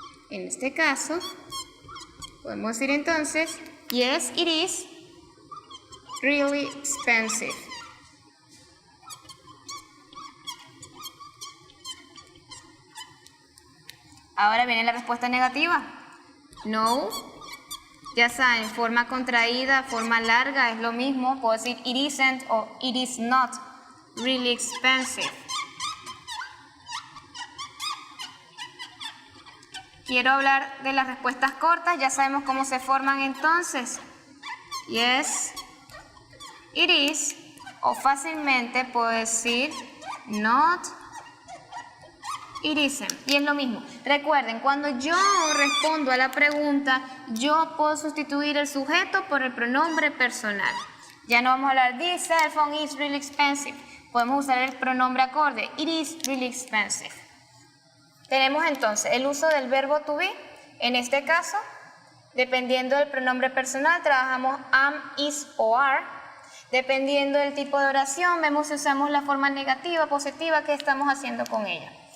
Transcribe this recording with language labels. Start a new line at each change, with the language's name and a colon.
Spanish: En este caso, podemos decir entonces,
English: yes, it is really expensive.
Spanish: Ahora viene la respuesta negativa. No. Ya saben, forma contraída, forma larga, es lo mismo. Puedo decir
English: it isn't o it is not really expensive.
Spanish: Quiero hablar de las respuestas cortas, ya sabemos cómo se forman entonces.
English: Yes, it is,
Spanish: o fácilmente puedo decir
English: not, it isn't.
Spanish: Y es lo mismo. Recuerden, cuando yo respondo a la pregunta, yo puedo sustituir el sujeto por el pronombre personal. Ya no vamos a hablar,
English: this cell phone is really expensive.
Spanish: Podemos usar el pronombre acorde,
English: it is really expensive.
Spanish: Tenemos entonces el uso del verbo to be. En este caso, dependiendo del pronombre personal, trabajamos am, is o are. Dependiendo del tipo de oración, vemos si usamos la forma negativa, positiva, que estamos haciendo con ella.